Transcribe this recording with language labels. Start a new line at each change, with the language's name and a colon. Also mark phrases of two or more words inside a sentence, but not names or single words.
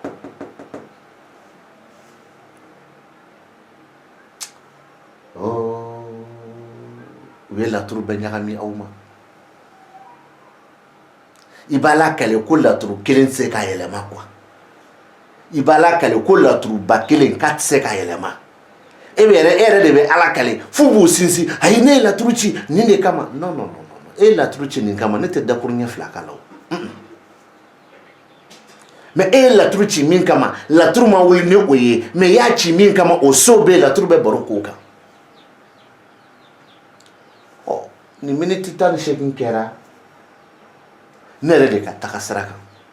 Bambara: u ye laturu bɛɛ ɲagami aw ma i b'a lakale ko laturu kelen tɛ se k'a yɛlɛma quoi i b'a lakale ko laturuba kelen k'a tɛ se k'a yɛlɛma e yɛrɛ de bɛ ala kale f'u b'u sinsin ayi ne ye laturu ci nin de kama
French: non non non
Bambara: e ye laturu ci nin kama ne tɛ dakuru ɲɛ fila k'a la o mɛ e ye laturu ci min kama laturu ma wuli ni o ye mɛ i y'a ci min kama o so bɛ laturu bɛ baro k'o kan ni miniti 18 kɛra ne yɛrɛ de ka taga sira kan